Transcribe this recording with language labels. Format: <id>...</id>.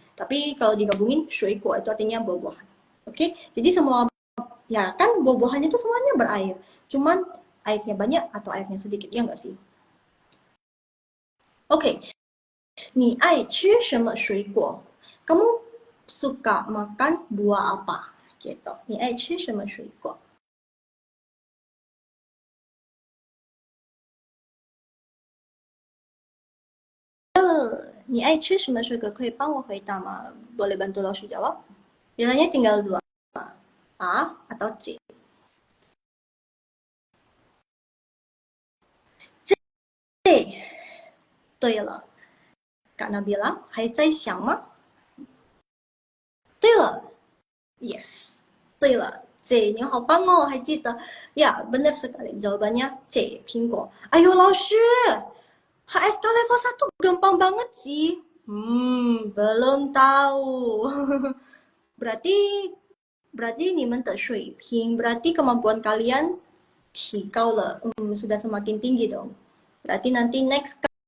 <id>Tapi kalau digabungin 水果 itu artinya buah-buahan. Oke, jadi semua ya kan buah-buahannya itu semuanya berair. Cuman airnya banyak atau airnya sedikit, ya nggak sih?</id> <zh>Oke, 你爱吃什么水果?</zh> <id>Kamu suka makan buah apa? Gitu.</id> <zh>你爱吃什么水果? Ni ai吃什么水果可以帮我回答吗?</zh> <id>Boleh bantu Langshu jawab? Bilangnya tinggal dua. A atau C. C.</id> <zh>对了 Kak Nabila, 还在想吗? 对了 Yes. 对了 C, 你好棒哦, 还记得?</zh> <id>Ya, benar sekali. Jawabannya C, 苹果. Ayo Langshu, HSK level 1 gampang banget sih. Belum tahu. berarti</id> <zh>你们的水平,</zh> <id>berarti kemampuan kalian</id> <zh>提高了,</zh> <id>sudah semakin tinggi dong. Berarti nanti next</id>